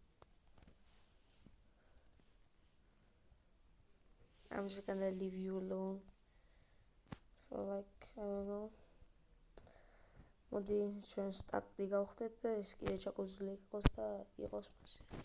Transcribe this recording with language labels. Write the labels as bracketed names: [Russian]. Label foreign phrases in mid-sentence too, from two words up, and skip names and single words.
[English] I'm just gonna leave you alone for like I don't know [Georgian] მოდი ჩვენ სტარტი გავხდეთ და ეს კიდე ჩაგვაზული იყოს და იყოს მასე